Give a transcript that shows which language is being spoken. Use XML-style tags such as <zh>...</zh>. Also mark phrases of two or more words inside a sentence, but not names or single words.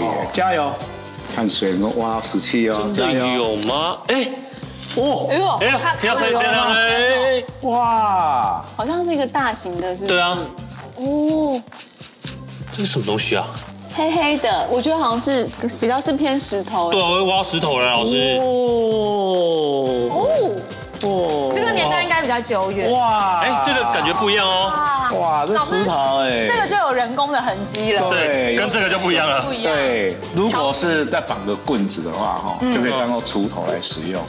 <zh>加油！看誰能夠挖到石器哦。真的有嗎？哎，哦，哎呦，聽到聲音了，哎，哇，好像是一個大型的，是？對啊。哦，這是什麼東西啊？黑黑的，我覺得好像是比較是偏石頭。對，我會挖到石頭了，老師。哦，這個年代應該比較久遠。哇，哎，這個感覺不一樣哦。哇，這石頭哎，這個就有人工的痕跡了。對，跟這個就不一樣了。不一樣。對，如果是再綁個棍子的話，哈，就可以當做鋤頭來使用。</zh>